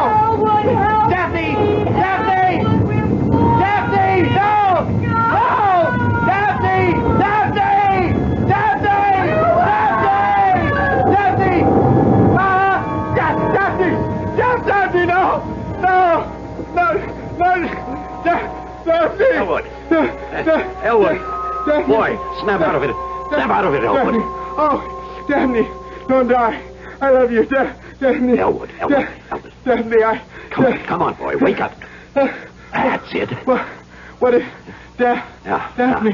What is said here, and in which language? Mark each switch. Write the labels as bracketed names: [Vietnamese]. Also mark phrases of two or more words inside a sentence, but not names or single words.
[English] Daphne! Daphne! Daphne! No! No! Daphne! Daphne! Daphne! Daphne! Daphne! Daphne! No! Daphne! Elwood. Boy, snap out of it. Snap out of it, Elwood. Oh, Daphne, don't die. I love you, Daphne. Elwood. Daphne, Come on, boy. Wake up. That's it. What is... Daphne.